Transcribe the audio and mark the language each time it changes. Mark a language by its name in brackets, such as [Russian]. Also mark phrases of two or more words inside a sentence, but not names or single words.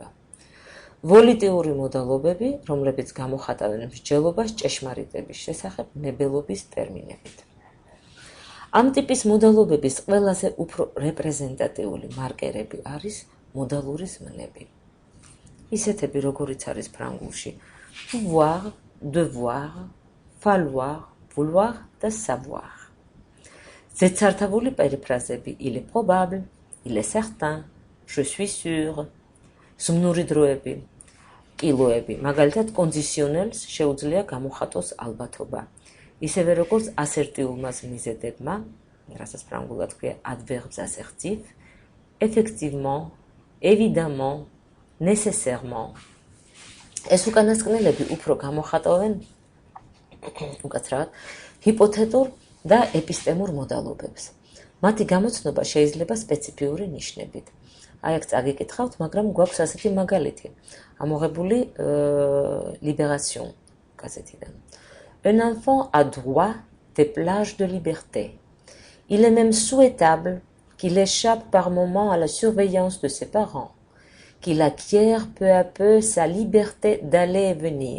[Georgian] ვოლიტიური მოდალობები, რომლებიც გამოხატავენ მსჯელობას ჭეშმარიტების შესახებ ნებელობის ტერმინებით. ამ ტიპის მოდალობების ყველაზე უფრო რეპრეზენტატიული მარკერები არის მოდალური ზმნები. ისეთები, როგორიც არის ფრანგულში [French] pouvoir, devoir, falloir, vouloir [Georgian] და savoir. ზედსართავული პერიფრაზები [French] il est probable, il est certain, je suis sûr. [Georgian] ზმნური დროები, კილოები, მაგალითად კონდიციონელს შეუძლია გამოხატოს ალბათობა. ისევე როგორც ასერტიულმა ზმნიზედებმა, რასაც ფრანგულად ქვია [French] adverbes assertifs, effectivement, évidemment, nécessairement. [Georgian] ეს უკანასკნელები უფრო გამოხატავენ უკაცრავად ჰიპოთეტურ და ეპისტემურ მოდალობებს. მათი გამოცნობა შეიძლება სპეციფიური ნიშნებით. აი აქ წაგიკითხავთ, მაგრამ გვაქვს ასეთი მაგალითი, ამოღებული Libération გაზეთიდან. [French] Un enfant a droit des plages de liberté. Il est même souhaitable qu'il échappe par moment à la surveillance de ses parents, qu'il acquiert peu à peu sa liberté d'aller et venir.